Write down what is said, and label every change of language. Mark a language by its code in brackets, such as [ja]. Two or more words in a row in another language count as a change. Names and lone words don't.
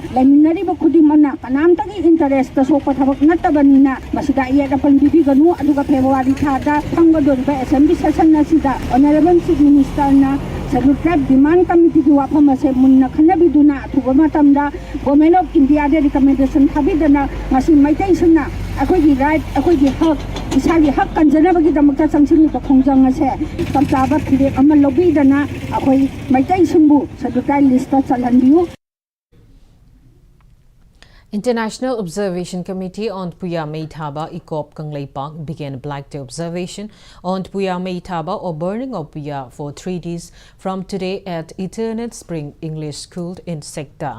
[mni] laiminari ba khudimana kanamtagi interest ta sokpa thabak natabanina masida yeda panbibi ganu aduga February thada thanggadoriba [en] assembly session [mni] na sida [en] honorable chief minister [mni] na Scheduled Tribe Demand Committee ki wafam ase munna khanabiduna athuba matamda Government of India de recommendation thabidana masi Meitei sina akhoi right akhoi hak isagi hak kanjanabagi damakta sangsingi ba khongjang ase tamtaba thire ama lobby dana akhoi Meitei singbu Scheduled Tribe list ta chalhanbiu. [en] International Observation Committee on Puya Meithaba Ikop Kanglei Park began Black Day observation on Puya Meithaba or burning of Puya for 3 days from today at Eternate Spring English School in Sekta.